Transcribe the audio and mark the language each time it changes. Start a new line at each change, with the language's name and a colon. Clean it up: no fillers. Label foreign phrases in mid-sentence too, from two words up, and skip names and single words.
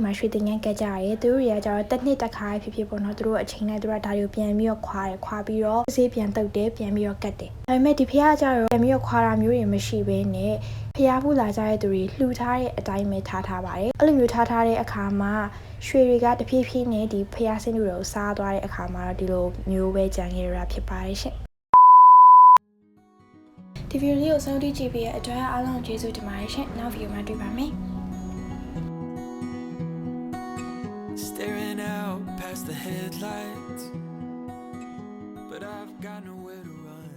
Burmese: မှာရွှေတင်ရိုင်းကတ်ကြရတယ်သူတို့တွေကကျတော့တစ်နှစ်တစ်ခါဖြစ်ဖြစ်ပေါ့နော်သူတို့အချိန်နဲ့သူတို့ဒါတွေကိုပြန်ပြီးတော့ခွာပြီးတော့စစ်ဆေးပြန်တုပ်တယ်ပြန်ပြီးတော့ကတ်တယ်ဒါပေမဲ့ဒီဖျားကကျတော့ပြန်ပြီးတော့ခွာတာမျိုးတွေမရှိဘဲနဲ့ဖျားဖို့လာကြတဲ့သူတွေလှူထားတဲ့အတိုင်းပဲထားပါတယ်အဲ့လိုမျိုးထားတဲ့အခါမှာရွှေတွေကတဖြည်းဖြည်းနဲ့ဒီဖျားစင်းတွေကိုစားသွားတဲ့အခါမှာတော့ဒီလိုမျိုးပဲကြံခဲ့ရတာဖြစ်ပါတယ်ရှင်ဒီဗီဒီယိုလေးကိုဆုံးဖြတ်ကြည့်ပြီးတဲ့အတွက်အားလုံးကျေးဇူးတင်ပါတယ်ရှင်နောက်ဗီဒီယိုမှာတွေ့ပါမယ်
English: Staring out past the headlights, but I've got nowhere to run.